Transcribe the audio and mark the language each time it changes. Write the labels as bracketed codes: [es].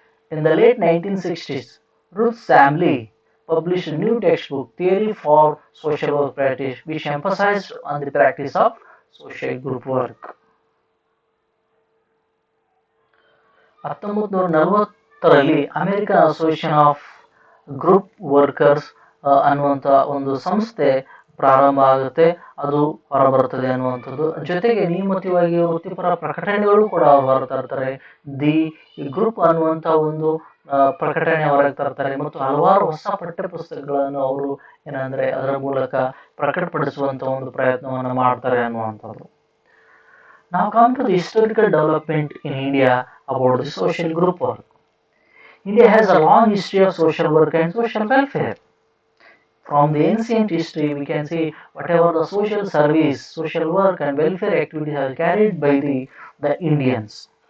[en] In the late 1960s, Ruth Samley published a new textbook, Theory for Social Work Practice, which emphasized on the practice of social group work. [kn] 1940ರಲ್ಲಿ American association of group workers ಅನ್ನುವಂಥ ಒಂದು ಸಂಸ್ಥೆ ಪ್ರಾರಂಭ ಆಗುತ್ತೆ, ಅದು ಹೊರಬರ್ತದೆ ಅನ್ನುವಂಥದ್ದು. ಜೊತೆಗೆ ನಿಯಮಿತವಾಗಿ ವೃತ್ತಿಪರ ಪ್ರಕಟಣೆಗಳು ಕೂಡ ಅವರು ಹೊರತರ್ತಾರೆ. ದಿ ಗ್ರೂಪ್ ಅನ್ನುವಂಥ ಒಂದು ಪ್ರಕಟಣೆ ಹೊರಗೆ ತರ್ತಾರೆ ಮತ್ತು ಹಲವಾರು ಹೊಸ ಪಠ್ಯ ಪುಸ್ತಕಗಳನ್ನು ಅವರು ಏನಂದ್ರೆ ಅದರ ಮೂಲಕ ಪ್ರಕಟಪಡಿಸುವಂತ ಒಂದು ಪ್ರಯತ್ನವನ್ನು ಮಾಡ್ತಾರೆ ಅನ್ನುವಂಥದ್ದು. [en] Now come to the historical development in India about the social group work. India has a long history of social work and social welfare. From the ancient history, we can see whatever the social service, social work and welfare activities are carried by the Indians.